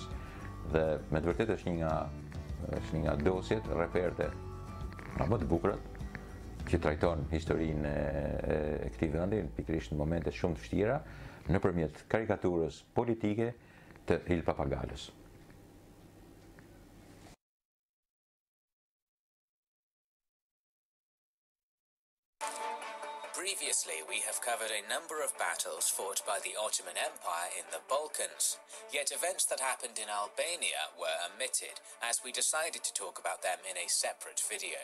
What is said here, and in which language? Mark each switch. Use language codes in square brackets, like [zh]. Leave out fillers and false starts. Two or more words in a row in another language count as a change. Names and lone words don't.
[sq] Dhe me të vërtetë është një nga dosjet, reperte më të bukura që trajton historinë e këtij vendi, pikërisht në momente shumë të vështira, nëpërmjet karikaturës politike të Il Papagallos. [en] Previously, we have covered a number of battles fought by the Ottoman Empire in the Balkans, yet events that happened in Albania were omitted, as we decided to talk about them in a separate video.